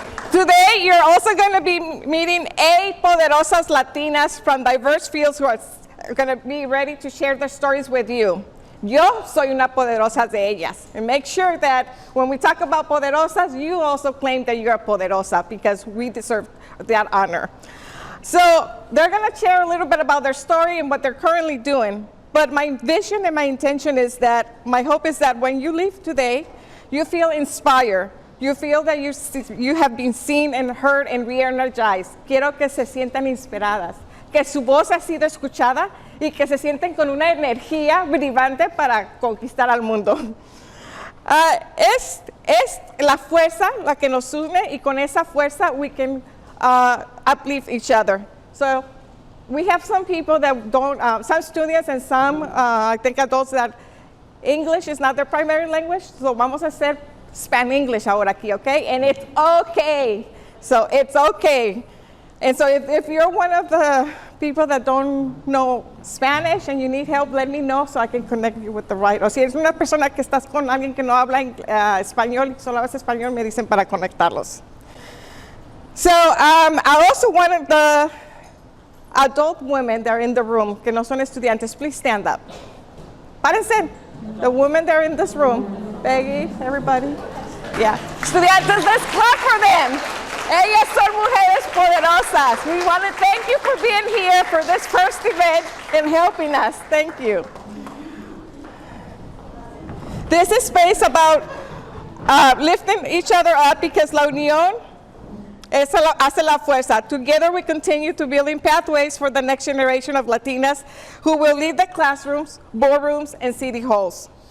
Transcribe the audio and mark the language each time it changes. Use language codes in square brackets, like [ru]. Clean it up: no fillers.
[en] Today, you're also going to be meeting 8 poderosas Latinas from diverse fields who are going to be ready to share their stories with you. [es] Yo soy una poderosa de ellas. [en] And make sure that when we talk about poderosas, you also claim that you're a poderosa because we deserve that honor. So they're going to share a little bit about their story and what they're currently doing. But my vision and my intention is that, my hope is that when you leave today, you feel inspired. You feel that you have been seen and heard and re-energized. [es] Quiero que se sientan inspiradas, que su voz ha sido escuchada y que se sienten con una energía brillante para conquistar al mundo. Es la fuerza la que nos une y con esa fuerza [en] we can uplift each other. So we have some people that don't, some students and some, I think adults that English is not their primary language, so [es] vamos a hacer Spanish ahora aquí, [en] okay? And it's okay. So it's okay. And so if you're one of the people that don't know Spanish and you need help, let me know so I can connect you with the right. [es] O si eres una persona que estás con alguien que no habla español y solo hablas español, me dicen para conectarlos. [en] So I also wanted the adult women that are in the room, [es] que no son estudiantes, [en] please stand up. [es] Párense. [en] The women that are in this room. Peggy, everybody. Yeah. Estudiantes, let's clap for them. [es] Ellas son mujeres poderosas. [en] We want to thank you for being here for this first event and helping us. Thank you. This is space about lifting each other up because [es] la unión hace la fuerza. [en] Together we continue to building pathways for the next generation of Latinas who will lead the classrooms, boardrooms, and city halls.